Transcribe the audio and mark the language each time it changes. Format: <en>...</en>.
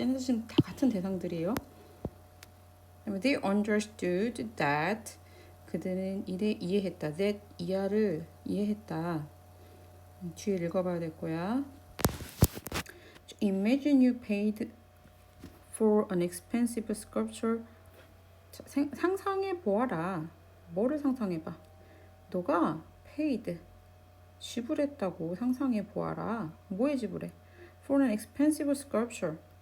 <ko>얘네들 지금 다 같은 대상들이에요.</ko> <en>They understood that.</en> <ko>그들은 이해했다. that 이하를 이해했다. 뒤에 읽어봐야 될 거야.</ko> <en>Imagine you paid for an expensive sculpture.</en> <ko>상상해 보아라. 뭐를 상상해 봐? 너가 paid 지불했다고 상상해 보아라. 뭐에 지불해?</ko> <en>For an expensive sculpture.</en>